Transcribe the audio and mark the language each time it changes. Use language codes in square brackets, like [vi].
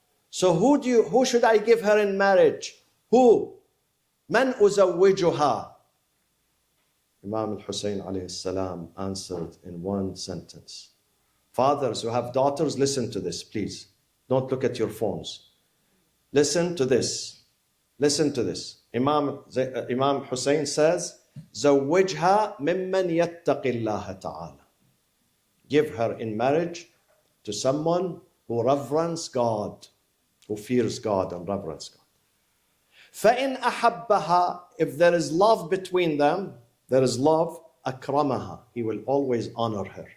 [en] So who should I give her in marriage? Who? [ar] Man uzawwijuha? [en] Imam al-Hussein alayhi salam answered in one sentence. Fathers who have daughters, listen to this, please. Don't look at your phones. Listen to this. Listen to this. Imam Hussein says, [ar] زوجها ممن يتقي الله تعالى. [en] Give her in marriage to someone who reverence God, who fears God and reverence God. [ar] فَإِنْ أَحَبَّهَا, [en] if there is love between them, there is love, [ar] أَكْرَمَهَا, [en] he will always honor her.